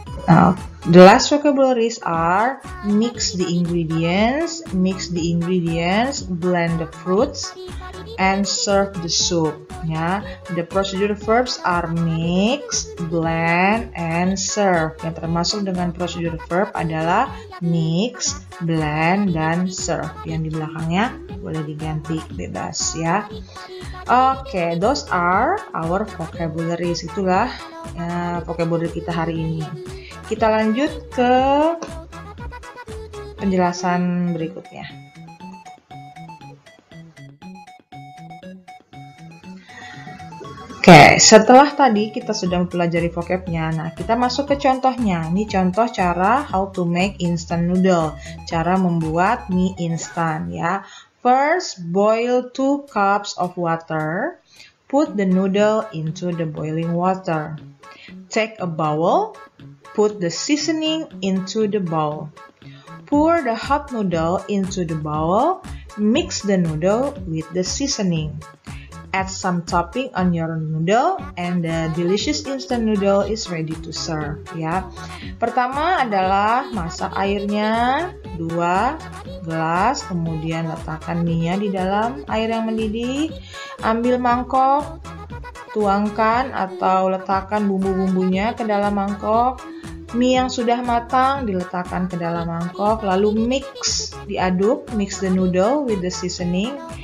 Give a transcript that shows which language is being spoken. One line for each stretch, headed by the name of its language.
English: Now, the last vocabularies are mix the ingredients, blend the fruits, and serve the soup. Ya, the procedure verbs are mix, blend, and serve.
Indonesian: Yang termasuk dengan procedure verb adalah mix, blend, dan serve. Yang di belakangnya boleh diganti bebas ya.
English: Oke, those are our vocabularies.
Indonesian: Itulah vocabulary kita hari ini. Kita lanjut ke penjelasan berikutnya. Oke, setelah tadi kita sudah mempelajari vocabnya, nah kita masuk ke contohnya. Ini contoh cara
English: how to make instant noodle,
Indonesian: cara membuat mie instan ya.
English: First, boil 2 cups of water. Put the noodle into the boiling water. Take a bowl. Put the seasoning into the bowl. Pour the hot noodle into the bowl. Mix the noodle with the seasoning. Add some topping on your noodle and the delicious instant noodle is ready to serve ya.
Indonesian: Pertama adalah masak airnya 2 gelas, kemudian letakkan mie-nya di dalam air yang mendidih. Ambil mangkok, tuangkan atau letakkan bumbu-bumbunya ke dalam mangkok. Mie yang sudah matang diletakkan ke dalam mangkok, lalu diaduk,
English: mix the noodle with the seasoning.